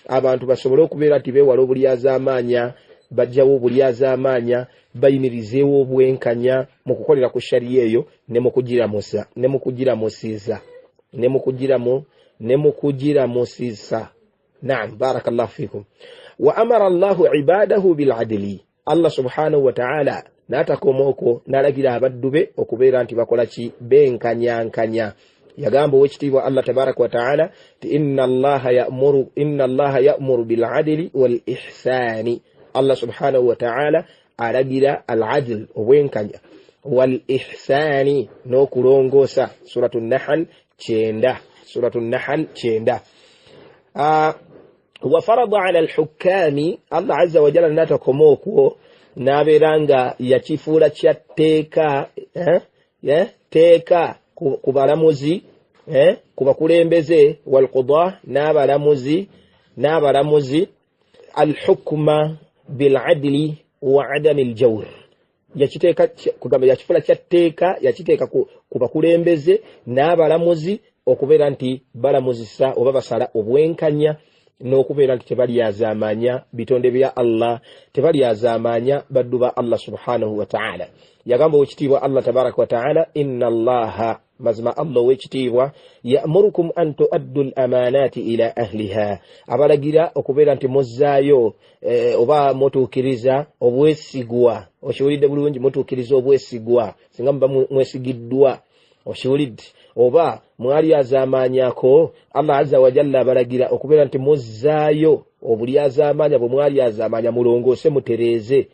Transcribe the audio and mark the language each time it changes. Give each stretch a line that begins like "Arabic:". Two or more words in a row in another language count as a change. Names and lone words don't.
Ganda: Abantu basobole okubeera nti beewala obulyazaamaanya, bajjawo obulyazaamaanya, bayimirizeewo obwenkanya mu kukolera ku shariya eyo ne mu kugiramusiisa.
Arabic: نعم، بارك الله فيكم. وأمر الله عباده بالعدل، الله سبحانه وتعالى
Ganda: n'atakomaoko n'alagira abaddu be okubeera nti bakola ki? Benkanyankanya. Yagamba owekitiibwa
Arabic: الله تبارك وتعالى ti إن الله يأمر بالعدل والإحسان.
Ganda: Allah
Arabic: سبحانه وتعالى
Ganda: alagira
Arabic: العدل,
Ganda: obwenkanya,
Arabic: والإحسان,
Ganda: n'okulongoosa. Suratu Nahl 9.
Arabic: وفرض على الحكام,
Ganda: Allah
Arabic: عز وجل
Ganda: n'atakomaoko n'abeeranga yakifuula kya tteeka ku balamuzi, ku bakulembeze,
Arabic: والقضاء,
Ganda: n'abalamuzi
Arabic: الحكم بالعدل وعدم الجور,
Ganda: yakifula kya tteeka yakiteeka ku bakulembeze n'abalamuzi okubeera nti balamuzisa oba basala obwenkanya, n'okubeera nti tebalyazaamaanya bitonde bya Allah, tebalyazaamaanya baddu ba Allah
Arabic: سبحانه وتعالى.
Ganda: Yagamba owekitiibwa
Arabic: الله تبارك وتعالى إن الله,
Ganda: mazima Allah owekitiibwa,
Arabic: يأمركم أن تؤدوا الأمانات إلى أهلها,
Ganda: abalagira okubeera nti muzzaayo oba mutuukiriza obwesigwa. Okiwulidde bulungi? Mutuukiriza obwesigwa singa muba mwesigiddwa. Okiwulidde? Oba mwalyazaamaanyako, Allah
Arabic: عز وجل
Ganda: abalagira okubeera nti muzzaayo obulyazaamaanya, bwe mwalyazaamaanya mulongoose mutereeze.